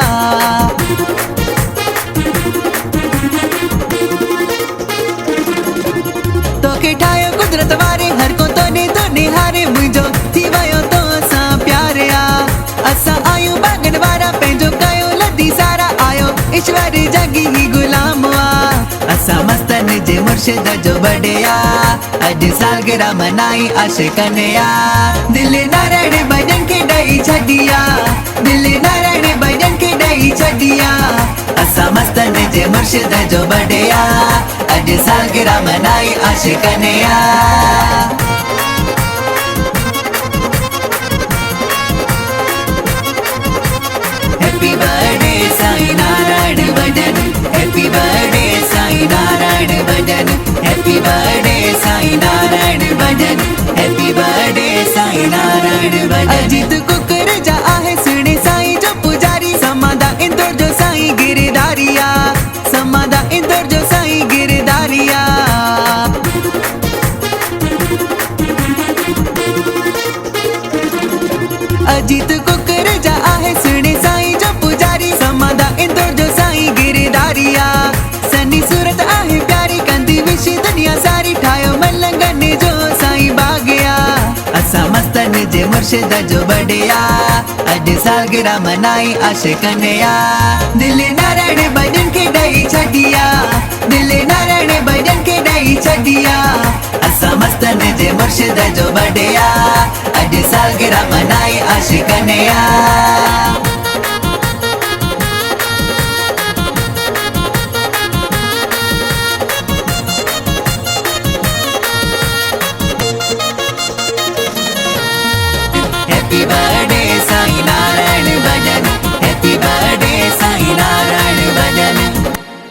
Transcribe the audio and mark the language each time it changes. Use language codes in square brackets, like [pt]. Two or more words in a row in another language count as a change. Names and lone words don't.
[sd] तोखे ठाहियो कुदरत वारे, हर को तो निहारे। मुंहिंजो थी वियो तो सां प्यार या। असां आयूं बागन वारा, पंहिंजो कयो लधी सारा। आयो ईश्वर जगी ही गुलाम आ। असां मस्तन जे मुर्शिद जो बड़िया, अॼु सालगिरह मनाई आशिक़ने या। दिल नारायण भजन खे ॾेई छॾिया, दिल नारायण भजन खे ॾेई छॾिया। असां मस्तन जे मुर्शिद जो बड़िया, अॼु सालगिरह मनाई आशिक़ने या। [en] Happy birthday Sain Narayan Bhajan, happy birthday Sain Narayan Bhajan, happy birthday Sain Narayan Bhajan, happy birthday Sain Narayan Bhajan. [sd] अजीत कुकर जा आहे सुणे साईं जो पुजारी। समादा इंदौर जो साईं गिरधारिया, समादा इंदौर जो साईं गिरधारिया। अजीत कुकर जा आहे सुणे साईं जो पुजारी। समादा इंदौर जो साईं गिरधारिया। सनी सूरत आहे प्यारी, कंदी विशी दुनिया सारी। ठाहियो मलंगन जो साईं बागिया। असां मस्तन जे मुर्शिद जो बड़िया, अॼु सालगिरह मनाई आशिक़ने या। दिल नारायण भजन खे ॾेई छॾिया, दिल नारायण भजन खे ॾेई छॾिया। असां मस्तन जे मुर्शिद जो बड़िया, अॼु सालगिरह मनाई आशिक़ने या। [en] Happy birthday Sain Narayan Bhajan, happy birthday Sain Narayan Bhajan.